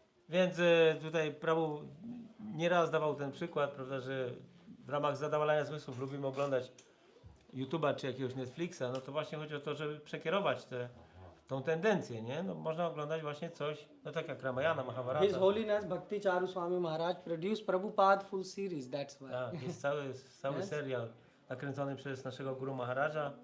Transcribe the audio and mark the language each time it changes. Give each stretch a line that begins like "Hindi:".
Polish: Więc tutaj Prabhu nieraz dawał ten przykład, prawda, że w ramach zadowalania zmysłów lubimy oglądać YouTube'a czy jakiegoś Netflixa, no to właśnie chodzi o to, żeby przekierować tą tendencję, nie? No, można oglądać właśnie coś, no tak jak Ramayana, Mahabharata.
English: His Holiness Bhakti Charu Swami Maharaj produced Prabhupada full series, that's why.
Polish: Tak, jest cały
English: Yes.
Polish: serial nakręcony przez naszego Guru Maharaja